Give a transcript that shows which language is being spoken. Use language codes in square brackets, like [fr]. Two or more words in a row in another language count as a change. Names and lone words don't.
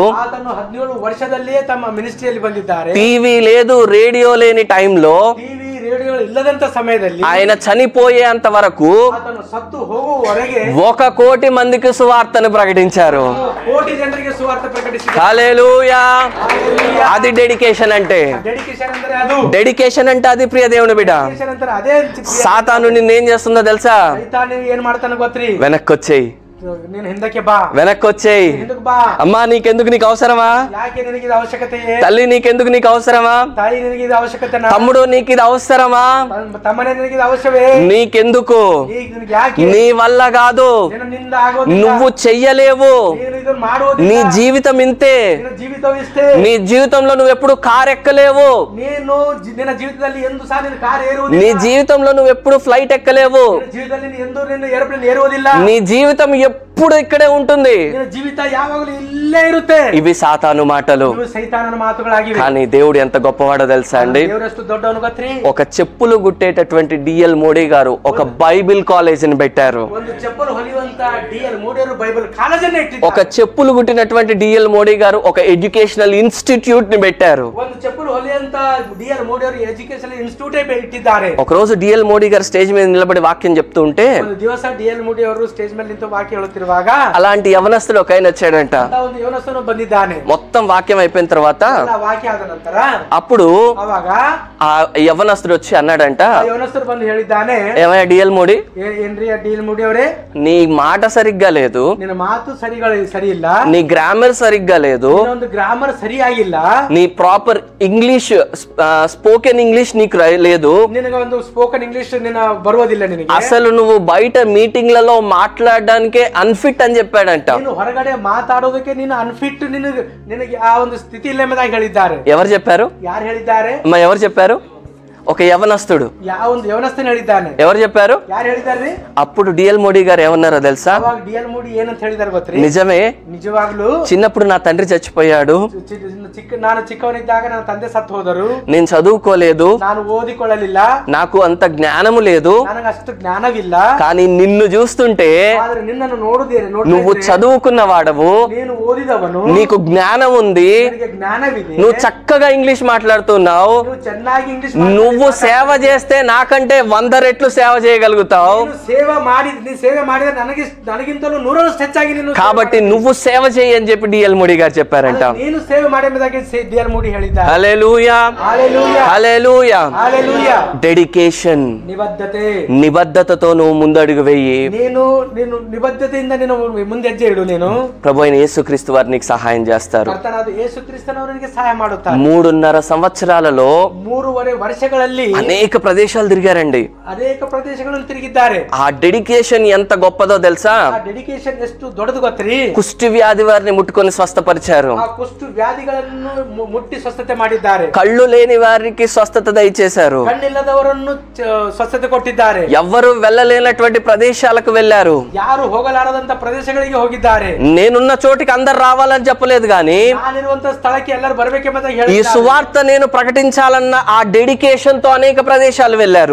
[kn] ಆತನು 17 ವರ್ಷದಲ್ಲಿಯೇ ತಮ್ಮ ಮಿನಿಸ್ಟ್ರಿಯಲ್ಲಿ ಬಂದಿದ್ದಾರೆ. [te] టీవీ లేదు, రేడియో లేని టైంలో, [kn] ಟಿವಿ ರೇಡಿಯೋ ಇಲ್ಲದಂತ ಸಮಯದಲ್ಲಿ, [te] ఆయన చనిపోయేంత వరకు [kn] ಆತನು ಸತ್ತು ಹೋಗುವವರೆಗೆ [te] 1 కోటి మందికి సువార్తను ప్రకటించారు. [kn] ಕೋಟಿ ಜನರಿಗೆ ಸುವಾರ್ತೆ ಪ್ರಕಟಿಸಿದ್ದಾರೆ. [te] హల్లెలూయా. అది డెడికేషన్ అంటే. [kn] ಡೆಡಿಕೇಶನ್ ಅಂದ್ರೆ ಅದು. [te] డెడికేషన్ అంటే అది ప్రియ దేవుని బిడ్డ. [kn] ಡೆಡಿಕೇಶನ್ ಅಂದ್ರೆ ಅದೇ. [te] సాతాను నిన్నేం చేస్తుందో తెలుసా? [kn] ಸೈತಾನ ಏನ್ ಮಾಡ್ತಾನೆ ಗೊತ್ತ್ರಿ? [te] వెనక్కొచ్చేయి, [kn] ನೀನು ಹಿಂದಕ್ಕೆ ಬಾ, [te] వెనక్కొచ్చేయి. [kn] ಹಿಂದಕ್ಕೆ ಬಾ. [te] అమ్మా నీకెందుకు, నీకు అవసరమా? [kn] ಯಾಕೆ ನಿನಗೆ ಇದು ಅವಶ್ಯಕತೆ? [te] తల్లి నీకెందుకు, నీకు అవసరమా? [kn] ತಾಯಿ ನಿನಗೆ ಇದು ಅವಶ್ಯಕತೆ? [te] తమ్ముడు నీకు ఇది అవసరమా? [kn] ತಮ್ಮನೇ ನಿನಗೆ ಇದು ಅವಶ್ಯವೇ? [te] నీకెందుకు? [kn] ನಿನಗೆ ಯಾಕೆ? [te] నీ వల్ల కాదు, [kn] ನಿನ್ನಿಂದ ಆಗೋದಿಲ್ಲ, [te] నువ్వు చెయ్యలేవు, [kn] ನೀನು ಇದನ್ನು ಮಾಡುವುದಿಲ್ಲ, [te] నీ జీవితం ఇంతే, [kn] ನಿನ್ನ ಜೀವಿತವು ಇಷ್ಟೇ, [te] నీ జీవితంలో నువ్వు ఎప్పుడు కారు ఎక్కలేవు, [kn] ನೀನು ನಿನ್ನ ಜೀವಿತದಲ್ಲಿ ಎಂದು ಸಹ ನಿನ್ನ ಕಾರ್ [te] నీ [kn] ಏರುವುದಿಲ್ಲ, [te] జీవితంలో నువ్వు ఎప్పుడు ఫ్లైట్ ఎక్కలేవు, [kn] ನಿನ್ನ ಜೀವಿತದಲ್ಲಿ ನೀನು ಎಂದು ನಿನ್ನ ಏರೋಪ್ಲೇನ್ ಏರುವುದಿಲ್ಲ, [te] నీ జీవితం ఎప్పుడు ఇక్కడే ఉంటుంది. [kn] ನಿನ್ನ ಜೀವಿತ ಯಾವಾಗಲೂ ಇಲ್ಲೇ ಇರುತ್ತೆ. [te] ఇవి సాతాను మాటలు. [kn] ಇವು ಸೈತಾನನ ಮಾತುಗಳಾಗಿವೆ. [te] కానీ దేవుడు ఎంత గొప్పవాడో తెలుసా అండి? [kn] ದೇವರಷ್ಟು ದೊಡ್ಡವನು ಗೊತ್ತ್ರಿ? [te] ఒక చెప్పులు గుట్టేటటువంటి డిఎల్ మోడీ గారు ఒక బైబిల్ కాలేజీని పెట్టారు. [kn] ಒಂದು ಚಪ್ಪಲು ಹೊಲಿಯುವಂತ ಡಿಎಲ್ ಮೋಡಿ ಅವರು ಬೈಬಲ್ ಕಾಲೇಜನ್ನು ಇಟ್ಟಿದ್ದಾರೆ. [te] ఒక చెప్పులు గుట్టినటువంటి డిఎల్ మోడీ గారు ఒక [en] educational institute [te] ని పెట్టారు. [kn] ಒಂದು ಚಪ್ಪಲು ಹೊಲಿಯುವಂತ ಡಿಎಲ್ ಮೋಡಿ ಅವರು [en] education institute [kn] ఇಟ್ಟಿದ್ದಾರೆ. [te] ఒక రోజు డిఎల్ మోడీ గారు స్టేజ్ మీద నిలబడి వాక్యం చెప్తూ ఉంటే, [kn] ಒಂದು ದಿವಸ ಡಿಎಲ್ ಮೋಡಿ ಅವರು ಸ್ಟೇಜ್ ಮೇಲೆ ನಿಂತು ವಾಕ್ಯ ಹೇಳುತ್ತಿರುವಾಗ [te] అలాంటి యవనస్తుడు ఒక ఆయన వచ్చాడంట. [kn] ಒಂದು ಯವನಸ್ಥನು ಬಂದಿದ್ದಾನೆ. [te] మొత్తం వాక్యం అయిపోయిన తర్వాత [kn] ವಾಕ್ಯ ಆದ ನಂತರ [te] అప్పుడు [kn] ಅವಾಗ [te] ఆ యవనస్తుడు వచ్చి అన్నాడంట, [kn] ಯವನಸ್ಥರು ಬಂದು ಹೇಳಿದ್ದಾನೆ, [te] ఏమయ్యా డిఎల్ మోడీ, [kn] ಏನ್ರಿ ಡಿಎಲ್ ಮೋಡಿ ಅವರೇ, [te] నీ మాట సరిగ్గా లేదు, [kn] ನಿನ್ನ ಮಾತು ಸರಿ ಇಲ್ಲ, [te] నీ గ్రామర్ సరిగ్గా లేదు, [kn] ಒಂದು ಗ್ರಾಮರ್ ಸರಿಯಾಗಿಲ್ಲ, [te] నీ [en] proper English spoken English [te] నీకు లేదు, [kn] ನಿನಗೆ ಒಂದು [en] spoken English [kn] ನಿನ್ನ ಬರುವುದಿಲ್ಲ, ನಿನಗೆ [te] అసలు నువ్వు బయట మీటింగ్లలో మాట్లాడడానికే అన్ఫిట్ అని చెప్పాడంట. [kn] ನೀನು ಹೊರಗಡೆ ಮಾತಾಡೋದಕ್ಕೆ ನೀನು ಅನ್ಫಿಟ್, ನಿನಗೆ ಆ ಒಂದು ಸ್ಥಿತಿ ಇಲ್ಲ ಎಂಬುದಾಗಿ ಹೇಳಿದ್ದಾರೆ. [te] ఎవరు చెప్పారు? [kn] ಯಾರು ಹೇಳಿದ್ದಾರೆ? [te] అమ్మ ఎవరు చెప్పారు? ఒక యవనస్తుడు. [kn] ಯಾವ ಒಂದು ಯವನಸ್ಥನ ಹೇಳಿದ್ದಾನೆ. [te] ఎవరు చెప్పారు? [kn] ಯಾರು ಹೇಳಿದಾರ್ರಿ? [te] అప్పుడు డిఎల్ మోడీ గారు ఏమన్నారో తెలుసా? [kn] ಅವಾಗ ಡಿಎಲ್ ಮೋಡಿ ಏನಂತ ಹೇಳಿದಾರೆ ಗೊತ್ತ್ರಿ? [te] నిజమే, [kn] ನಿಜವಾಗ್ಲೂ [te] చిన్నప్పుడు నా తండ్రి చచ్చిపోయాడు, [kn] ನಾನು ಚಿಕ್ಕವನಿದ್ದಾಗ ನನ್ನ ತಂದೆ ಸತ್ತು ಹೋದರು, [te] నేను చదువుకోలేదు, [kn] ನಾನು ಓದಿಕೊಳ್ಳಲಿಲ್ಲ, [te] నాకు అంత జ్ఞానము లేదు, [kn] ನನಗೆ ಅಷ್ಟು ಜ್ಞಾನವಿಲ್ಲ, [te] కానీ నిన్ను చూస్తుంటే [kn] ಆದ್ರೆ ನಿನ್ನನ್ನು ನೋಡುತ್ತೇನೆ, [te] నువ్వు చదువుకున్న వాడవు, [kn] ನೀನು ಓದಿದವನು, [te] నీకు జ్ఞానం ఉంది, [kn] ನಿನಗೆ ಜ್ಞಾನವಿದೆ, [te] నువ్వు చక్కగా ఇంగ్లీష్ మాట్లాడుతున్నావు, [kn] ನೀವು ಚೆನ್ನಾಗಿ ಇಂಗ್ಲಿಷ್ [te] నువ్వు సేవ చేస్తే నాకంటే 100 రెట్లు సేవ చేయగలుగుతావు, [kn] ಸೇವೆ ಮಾಡಿದ್ರೆ ನನಗಿಂತಲೂ 100 ಹೆಚ್ಚಾಗಿ ನೀನು, [te] కాబట్టి నువ్వు సేవ చేయి అని చెప్పి డిఎల్ మోడీ గారు చెప్పారంట. [kn] ನೀನು ಸೇವೆ ಮಾಡಿ ಎಂಬುದಾಗಿ ಡಿಎಲ್ ಮೋಡಿ ಹೇಳಿದ್ದಾರೆ. [te] హల్లెలూయా, హల్లెలూయా, హల్లెలూయా. హల్లెలూయా. డెడికేషన్, [kn] ನಿಬದ್ಧತೆ, [te] నిబద్ధతతో నువ్వు ముందడుగు వెయ్యి. [kn] ನೀನು ನಿಬದ್ಧತೆಯಿಂದ ನೀನು ಮುಂದೆ ಹೆಜ್ಜೆ ಇಡು. ನೀನು [te] ప్రభు అయిన యేసుక్రీస్తు వారు నీకు సహాయం చేస్తారు. [kn] ಕರ್ತನಾದ ಯೇಸು ಕ್ರಿಸ್ತನವರು ನಿನಗೆ ಸಹಾಯ ಮಾಡುತ್ತಾರೆ. [te] 3.5 సంవత్సరాలలో [kn] 3.5 ವರ್ಷಗಳಲ್ಲಿ [te] అనేక ప్రదేశాలు తిరిగారండి. [kn] ಅನೇಕ ಪ್ರದೇಶಗಳನ್ನು ತಿರುಗಿದ್ದಾರೆ. [te] ఆ డెడికేషన్ ఎంత గొప్పదో తెలుసా? [kn] ಆ ಡೆಡಿಕೇಶನ್ ಎಷ್ಟು ದೊಡ್ಡದು ಗೊತ್ತ್ರಿ? [te] కుష్టి వ్యాధి వారిని ముట్టుకొని స్వస్థపరిచారు, [kn] ಆ ಕುಷ್ಠ ವ್ಯಾಧಿಗಳನ್ನು ಮುಟ್ಟಿ ಸ್ವಸ್ಥತೆ ಮಾಡಿದ್ದಾರೆ, [te] కళ్ళు లేని వారికి స్వస్థత దయచేశారు, [kn] ಕಣ್ಣಿಲ್ಲದವರನ್ನು ಸ್ವಸ್ಥತೆ ಕೊಟ್ಟಿದ್ದಾರೆ, [te] ఎవ్వరు వెళ్ళలేనటువంటి ప్రదేశాలకు వెళ్లారు, [kn] ಯಾರು ಹೋಗಲಾರದಂತ ಪ್ರದೇಶಗಳಿಗೆ ಹೋಗಿದ್ದಾರೆ. [te] నేనున్న చోటికి అందరు రావాలని చెప్పలేదు గాని [kn] ನಾನಿರುವಂತ ಸ್ಥಳಕ್ಕೆ ಎಲ್ಲರೂ ಬರಬೇಕೆಂಬುದಾಗಿ [te] ఈ [kn] ಹೇಳಿದ್ದಾರೆ. [te] సువార్త నేను ప్రకటించాలన్న ఆ డెడికేషన్ ఉద్దేశంతో అనేక ప్రదేశాలు వెళ్ళారు.